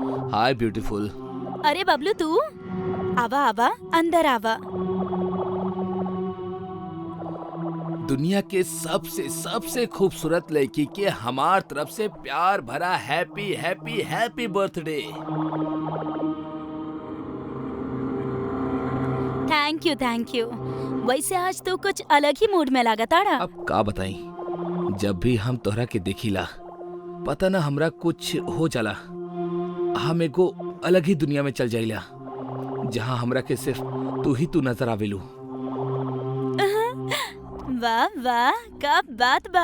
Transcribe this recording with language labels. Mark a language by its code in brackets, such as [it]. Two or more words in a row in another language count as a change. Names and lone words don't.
[en] Hi beautiful. [bho] अरे बबलू तू आवा आवा अंदर आवा। दुनिया के सबसे सबसे खूबसूरत लड़की के हमार तरफ से प्यार भरा [en] happy happy happy birthday. Thank you. [bho] वैसे आज तो कुछ अलग ही मूड में लागताड़ा। अब का बताई, जब भी हम तोहरा के देखिला पता ना हमरा कुछ हो जाला। हम एगो अलग ही दुनिया में चल जाइला जहाँ हमरा के सिर्फ तू नजर आवेलू। वाह वाह का बात बा।